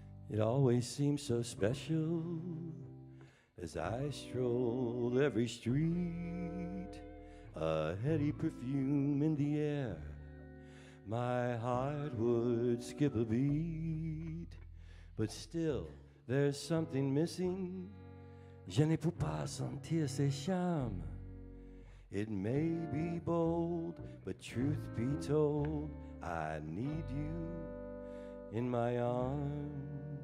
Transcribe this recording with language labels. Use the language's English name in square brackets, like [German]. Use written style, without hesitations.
[English] Yeah. It always seems so special as I stroll every street, a heady perfume in the air. My heart would skip a beat, but still there's something missing. [French] Je ne peux pas sentir ses charmes. [English] It may be bold, but truth be told, I need you in my arms.